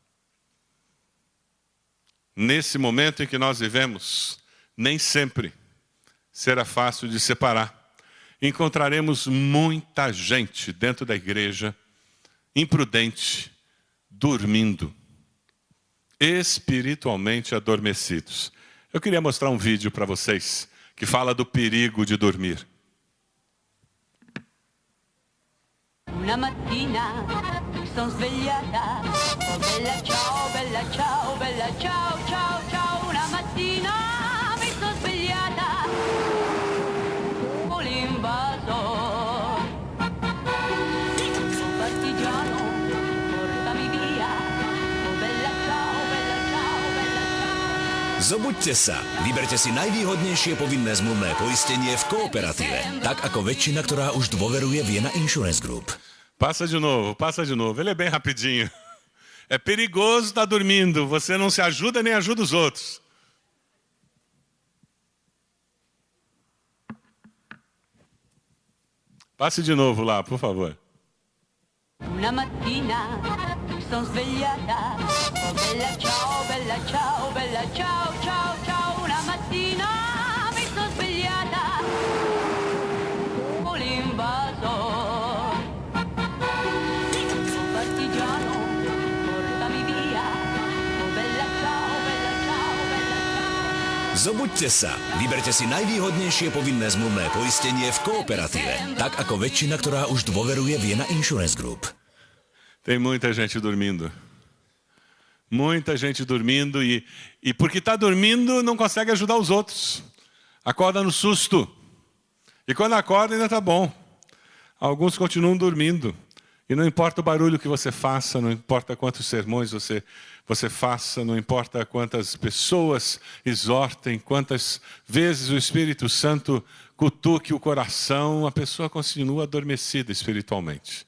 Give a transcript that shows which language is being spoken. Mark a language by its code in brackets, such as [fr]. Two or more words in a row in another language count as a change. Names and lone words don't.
[pt] Nesse momento em que nós vivemos, nem sempre será fácil de separar. Encontraremos muita gente dentro da igreja, imprudente, dormindo, espiritualmente adormecidos. Eu queria mostrar um vídeo para vocês que fala do perigo de dormir. [it] Una mattina mi son svegliata, oh bella ciao, bella ciao, bella ciao, ciao, ciao. Una mattina mi son svegliata, oh l'invasor, un partigiano, portami via, oh bella ciao, bella ciao, bella ciao. [sk] Zobuďte sa, vyberte si najvýhodnejšie povinné zmluvné poistenie v Kooperatíve, tak ako väčšina, ktorá už dôveruje Vienna Insurance Group. [pt] Passa de novo, ele é bem rapidinho. É perigoso estar dormindo, você não se ajuda nem ajuda os outros. Passe de novo lá, por favor. [it] Una mattina mi son svegliata, oh bella ciao, bella ciao, bella ciao, ciao, ciao. Una mattina mi son svegliata, oh l'invasor, un partigiano, portami via, oh bella ciao, bella ciao, bella ciao. [sk] Zobuďte sa, vyberte si najvýhodnejšie povinné zmluvné poistenie v Kooperatíve, tak ako väčšina, ktorá už dôveruje Vienna Insurance Group. [pt] Tem muita gente dormindo. Muita gente dormindo e porque está dormindo não consegue ajudar os outros. Acorda no susto. E quando acorda ainda está bom. Alguns continuam dormindo. E não importa o barulho que você faça, não importa quantos sermões você faça, não importa quantas pessoas exortem, quantas vezes o Espírito Santo cutuque o coração, a pessoa continua adormecida espiritualmente.